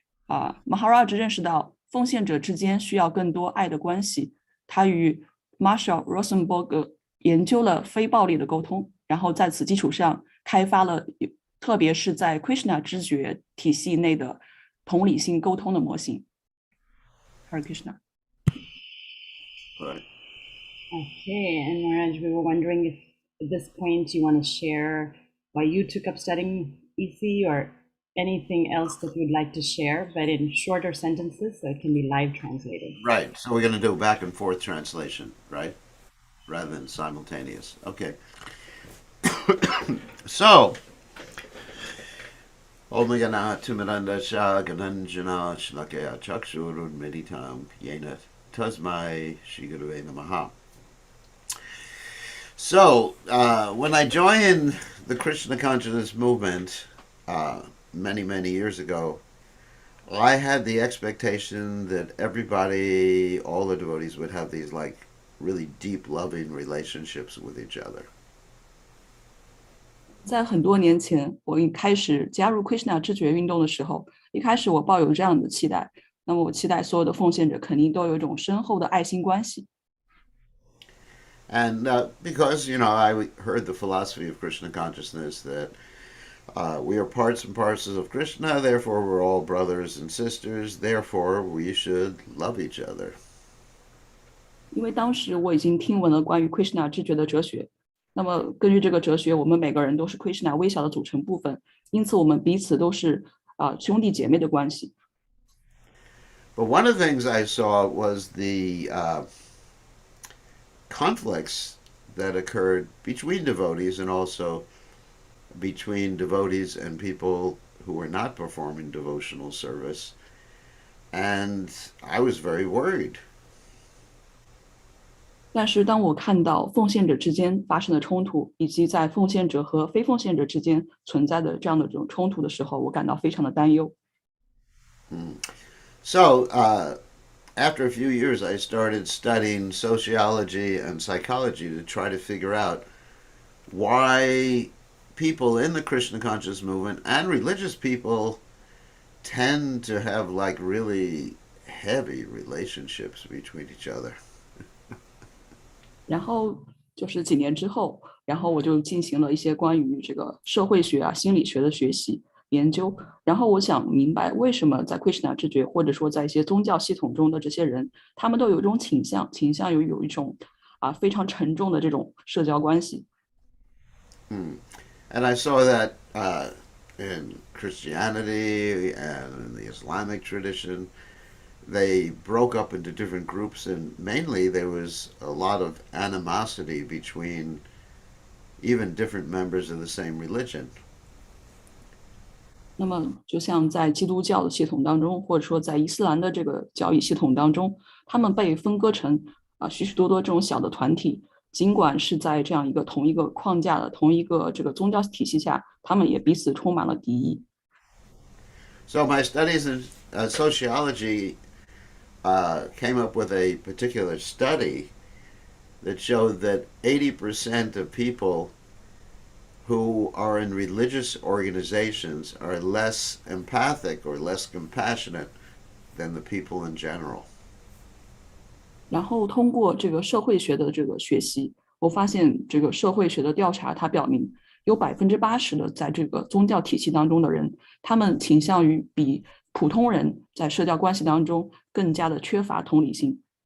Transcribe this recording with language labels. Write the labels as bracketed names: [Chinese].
[Chinese] Maharaj 认识到奉献者之间需要更多爱的关系，他与 Marshall Rosenberg 研究了非暴力的沟通，然后在此基础上开发了，特别是在 Krishna 知觉体系内的同理心沟通的模型。 [English] Hare Krishna. Right. Okay, and Maharaj, we were wondering if at this point you want to share why you took up studying EC or anything else that you'd like to share, but in shorter sentences so it can be live translated. Right. So we're going to do back and forth translation, right? Rather than simultaneous. Okay. [Sanskrit] So, Om Gana Tumiranda Shah Gananjana Shlakaya Chakshurun Meditam Yena Tasmai Shigurue Namaha. [English] So, when I joined the Krishna consciousness movement many, many years ago, I had the expectation that everybody, all the devotees, would have these like really deep, loving relationships with each other. [Chinese] 在很多年前，我一开始加入 Krishna 知觉运动的时候，一开始我抱有这样的期待，那么我期待所有的奉献者肯定都有一种深厚的爱心关系。 [English] And because, I heard the philosophy of Krishna consciousness that we are parts and parcels of Krishna, therefore we're all brothers and sisters, therefore we should love each other. [Chinese] 因为当时我已经听闻了关于 Krishna 知觉的哲学，那么根据这个哲学，我们每个人都是 Krishna 微小的组成部分，因此我们彼此都是兄弟姐妹的关系。 [English] But one of the things I saw was the conflicts that occurred between devotees and also between devotees and people who were not performing devotional service. And I was very worried. [Chinese] 但是当我看到奉献者之间发生的冲突，以及在奉献者和非奉献者之间存在的这样的这种冲突的时候，我感到非常的担忧。 [English] So, after a few years, I started studying sociology and psychology to try to figure out why people in the Krishna conscious movement and religious people tend to have like really heavy relationships between each other. [Chinese] 然后就是几年之后，然后我就进行了一些关于这个社会学心理学的学习研究，然后我想明白为什么在 Krishna 知觉或者说在一些宗教系统中的这些人，他们都有一种倾向有一种非常沉重的这种社交关系。 [English] And I saw that in Christianity and in the Islamic tradition. They broke up into different groups, and mainly there was a lot of animosity between even different members of the same religion. [Chinese] 那么，就像在基督教的系统当中，或者说在伊斯兰的这个教义系统当中，他们被分割成许许多多这种小的团体。尽管是在这样一个同一个框架的同一个这个宗教体系下，他们也彼此充满了敌意。 [English] So my studies in sociology came up with a particular study that showed that 80% of people who are in religious organizations are less empathic or less compassionate than the people in general. [Chinese] 然后通过这个社会学的这个学习，我发现这个社会学的调查，它表明有80%的在这个宗教体系当中的人，他们倾向于比普通人在社交关系当中更加的缺乏同理心。